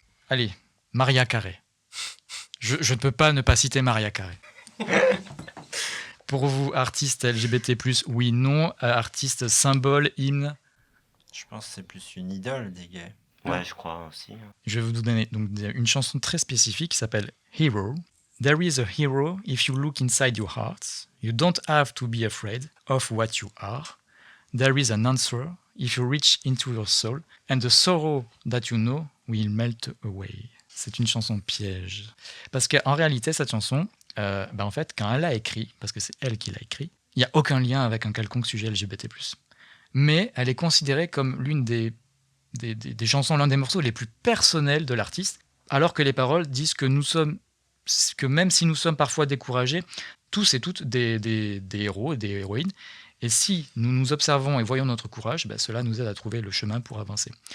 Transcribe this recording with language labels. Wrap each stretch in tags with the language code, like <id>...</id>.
<fr>Allez, Maria Carey. Je ne peux pas ne pas citer Maria Carey. Pour vous, artiste LGBT+, oui, non. Artiste, symbole, hymne. Je pense que c'est plus une idole des gays. Ouais, je crois aussi. Je vais vous donner donc une chanson très spécifique qui s'appelle Hero.</fr> <en>There is a hero if you look inside your hearts. You don't have to be afraid of what you are. There is an answer if you reach into your soul. And the sorrow that you know will melt away.</en> <fr>C'est une chanson piège. Parce qu'en réalité, cette chanson, en fait, quand elle l'a écrit, parce que c'est elle qui l'a écrit, il n'y a aucun lien avec un quelconque sujet LGBT+. Mais elle est considérée comme l'une des chansons, l'un des morceaux les plus personnels de l'artiste, alors que les paroles disent que même si nous sommes parfois découragés, tous et toutes des héros et des héroïnes, et si nous nous observons et voyons notre courage, cela nous aide à trouver le chemin pour avancer.</fr>